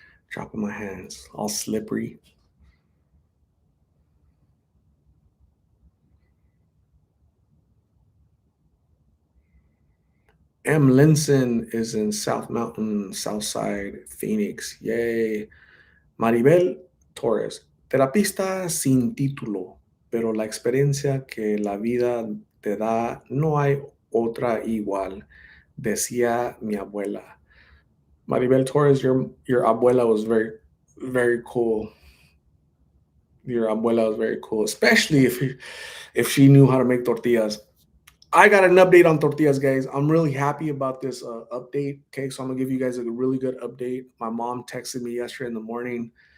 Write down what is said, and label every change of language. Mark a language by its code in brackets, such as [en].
[en] Dropping my hands, all slippery. M. Linson is in South Mountain, Southside, Phoenix. Yay. [es] Maribel Torres, terapista sin título, pero la experiencia que la vida te da no hay otra igual, decía mi abuela. [en] Maribel Torres, your abuela was very, very cool. Your abuela was very cool, especially if she knew how to make tortillas. I got an update on tortillas, guys. I'm really happy about this update. Okay, so I'm gonna give you guys a really good update. My mom texted me yesterday in the morning.